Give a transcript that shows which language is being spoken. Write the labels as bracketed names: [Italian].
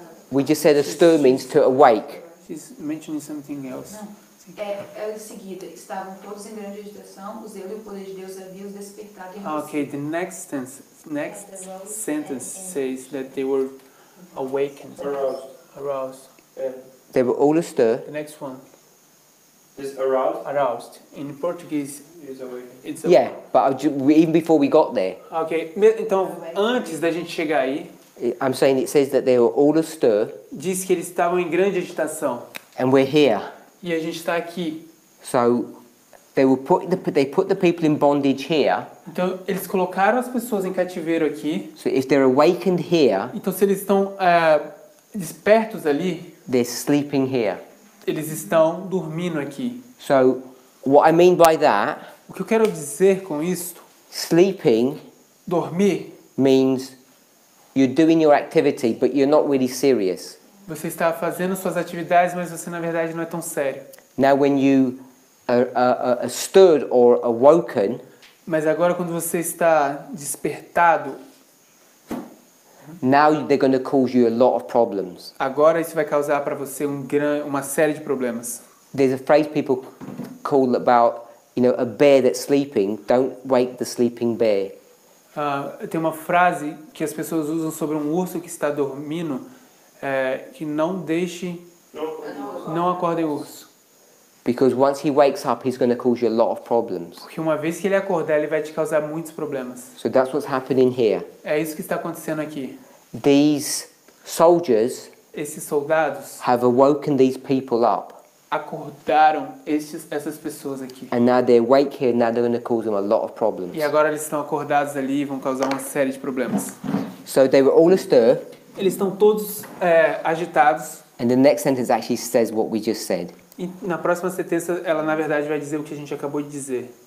[English] We just said astir means to awake. She's mentioning something else. [Portuguese] Em seguida, estavam todos em grande agitação, o zelo e o poder de Deus havia os despertado e [English] Okay, the next sentence says that they were awakened, aroused. They were all astir. The next one, Is aroused? aroused. In Portuguese, Is awakened. it's Yeah, but even before we got there, [Portuguese] Ok, então antes da gente chegar aí, [English] I'm saying it says that they were all astir, [Portuguese] diz que eles estavam em grande agitação. [English] and we're here. [Portuguese] E a gente está aqui. [English] So they put the people in bondage here. [Portuguese] Então eles colocaram as pessoas em cativeiro aqui. [English] So if they're awakened here, [Portuguese] Então se eles estão despertos ali, [English] they're sleeping here. [Portuguese] eles estão dormindo aqui. [English] So what I mean by that, [Portuguese] O que eu quero dizer com isso, [English] sleeping [Portuguese] dormir, [English] means you're doing your activity, but you're not really serious. [Portuguese] você está fazendo suas atividades, mas você na verdade não é tão sério. [English] Now, when you are stirred or awoken, [Portuguese] Mas agora quando você está despertado, [English] now they're going to cause you a lot of problems. [Portuguese] agora isso vai causar para você uma série de problemas. [English] There's a phrase people call about, a bear that's sleeping. Don't wake the sleeping bear. [Portuguese] Tem uma frase que as pessoas usam sobre um urso que está dormindo. que não deixe, [English] No. [Portuguese] não acorde o urso. [English] Because once he wakes up, he's going to cause you a lot of problems. [Portuguese] Porque uma vez que ele acordar, ele vai te causar muitos problemas. [English] So that's what's happening here. [Portuguese] É isso que está acontecendo aqui. [English] These soldiers [Portuguese] Esses soldados [English] have awoken these people up. [Portuguese] acordaram essas pessoas aqui. [English] And now they're awake here, now they're going to cause them a lot of problems. [Portuguese] E agora eles estão acordados ali e vão causar uma série de problemas. [English] So they were all astir, [Portuguese] Eles estão todos agitados. [English] and the next sentence actually says what we just said. [Portuguese] E na próxima sentença, ela na verdade vai dizer o que a gente acabou de dizer.